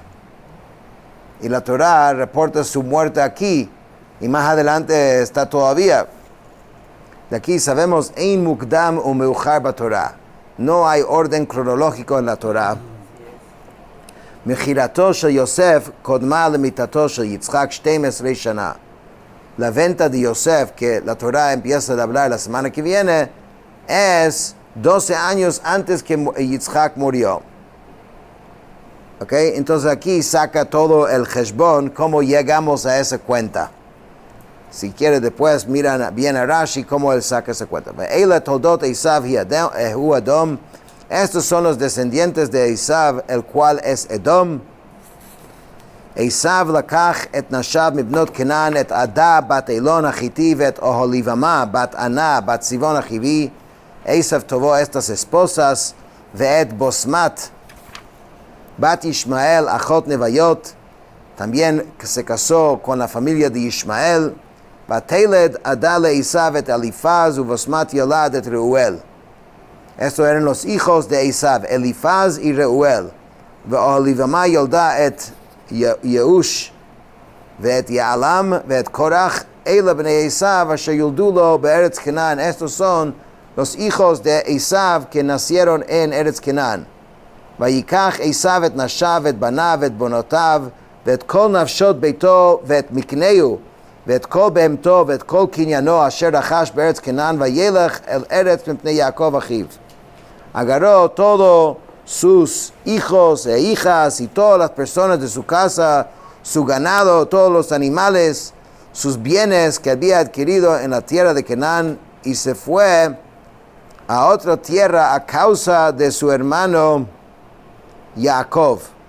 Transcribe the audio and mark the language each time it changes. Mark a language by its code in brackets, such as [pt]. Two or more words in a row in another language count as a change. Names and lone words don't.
[es] Y la Torá reporta su muerte aquí, y más adelante está todavía. [he] De aquí sabemos, אין מוקדם ו מאוחר בתורה. [es] No hay orden cronológico en la Torah. [he] מכירתו של יוסף קודמת למיתתו של יצחק 12 שנה. [es] La venta de Yosef, que la Torah empieza a hablar la semana que viene, es 12 años antes que Yitzchak murió. Okay, entonces aquí saca todo el cheshbon, cómo llegamos a esa cuenta. Si quiere después miran bien a Rashi cómo él saca esa cuenta. [he] אלה תולדות עשו הוא אדום. [es] Estos son los descendientes de Esav, el cual es Edom. [he] עשו לקח את נשיו מבנות כנען את עדה בת אילון החתי את אהליבמה בת ענה בת צבעון החוי. [es] Esav tomó estas esposas [he] ואת בשמת בת ישמעאל אחות נביות. [es] También se casó con la familia de Ishmael. [he] ותלד עדה ל עשו את אליפז ובשמת ילדה את רעואל. [es] Estos eran los hijos de Esav, Elifaz y Reuel. [he] ואהליבמה ילדה את יעוש ואת יעלם ואת קרח. אלה בני עשו אשר יולדו לו בארץ כנען. [es] Estos son los hijos de Esav que nacieron en Eretz Kenan. [he] ויקח עשו את נשיו את בניו את בנותיו ואת כל נפשות ביתו ואת מקנהו ואת כל בהמתו ואת כל קניינו אשר רכש בארץ כנען וילך אל ארץ מפני יעקב אחיו. [es] Agarró todos sus hijos e hijas y todas las personas de su casa, su ganado, todos los animales, sus bienes que había adquirido en la tierra de Canaán, y se fue a otra tierra a causa de su hermano Jacob.